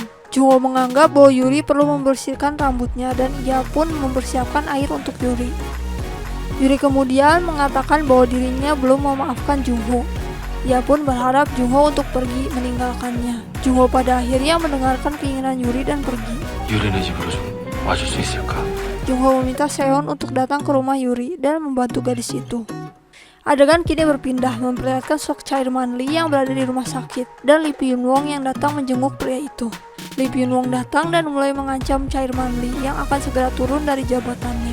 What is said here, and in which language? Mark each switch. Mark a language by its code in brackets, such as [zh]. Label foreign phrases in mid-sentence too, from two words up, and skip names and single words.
[id] Jungho menganggap bahwa Yuri perlu membersihkan rambutnya dan ia pun mempersiapkan air untuk Yuri. Yuri kemudian mengatakan bahwa dirinya belum memaafkan Jungho. Ia pun berharap Jungho untuk pergi meninggalkannya. Jungho pada akhirnya mendengarkan keinginan Yuri dan pergi. [ko] 유리네 집으로 좀 와줄 수 있을까? [id] Jungho meminta Seon untuk datang ke rumah Yuri dan membantu gadis itu. Adegan kini berpindah memperlihatkan sosok Chairman Lee yang berada di rumah sakit dan Lee Pyun-wong yang datang menjenguk pria itu. Lee Pyun-wong datang dan mulai mengancam Chairman Lee yang akan segera turun dari jabatannya.